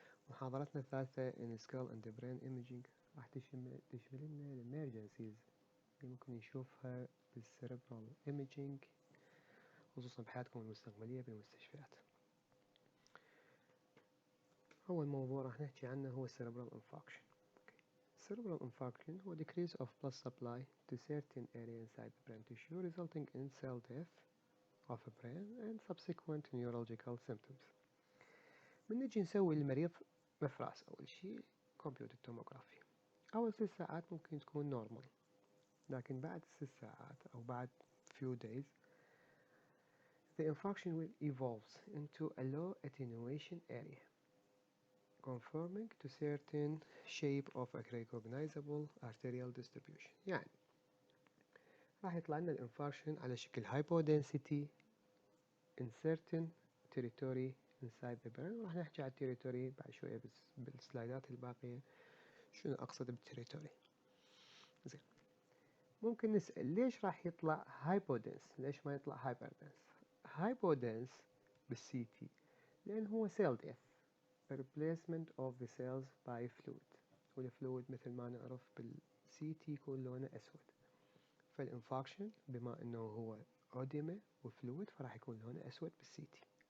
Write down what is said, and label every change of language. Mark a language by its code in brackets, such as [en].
[ar] محاضرتنا الثالثة [en] in skull and brain imaging [ar] راح تشمل لنا الامرجنسيز اللي ممكن نشوفها بالسيربرال imaging خصوصا بحياتكم المستقبلية بالمستشفيات. أول موضوع راح نحكي عنه هو cerebral infarction. [en] Cerebral infarction هو decrease of blood supply to certain area inside the brain tissue resulting in cell death of the brain and subsequent neurological symptoms. [ar] من نجي نسوي للمريض مفراس أول شيء كمبيوتر توموغرافي. أول 6 ساعات ممكن تكون نورمال، لكن بعد 6 ساعات أو بعد [en] few days the infarction will evolve into a low attenuation area conforming to certain shape of a recognizable arterial distribution. [ar] يعني راح يطلع لنا الانفاركشن على شكل [en] hypodensity in certain territory inside the brain. [ar] راح نحكي على التريتوري بعد شوية بالسلايدات الباقية شنو أقصد بالتريتوري. زين، ممكن نسأل ليش راح يطلع hypodens، ليش ما يطلع hyperdens؟ hypodens بالسي تي لأن هو [en] cell death replacement of the cells by fluid، [ar] والفلويد مثل ما نعرف بالسي تي يكون لونه أسود، فالانفاركشن بما أنه هو أوديما وفلويد فراح يكون لونه أسود بالسي تي.